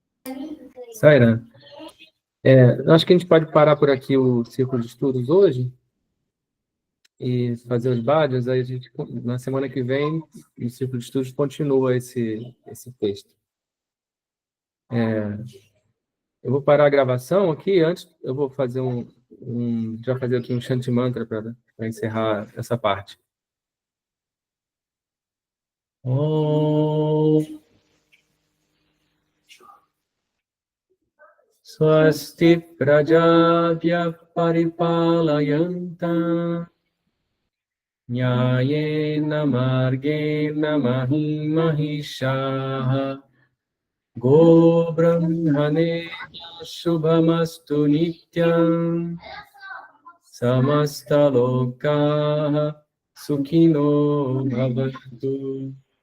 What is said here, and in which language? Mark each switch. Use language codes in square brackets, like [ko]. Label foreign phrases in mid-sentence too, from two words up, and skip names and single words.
[pt] Saira, acho que a gente pode parar por aqui o círculo de estudos hoje e fazer os bhajans, aí a gente, na semana que vem, o círculo de estudos continua esse texto. Eu vou parar a gravação aqui, antes eu vou fazer já fazer aqui um Shanti Mantra para encerrar essa parte. [sa] ॐ स्वस्ति प्रजाभ्यः परिपालयन्ताम् न्यायेन मार्गेण महीं महीशाः गो ब्राह्मणे शुभमस्तु नित्यम् समस्त लोकाः सुखिनो भवन्तु.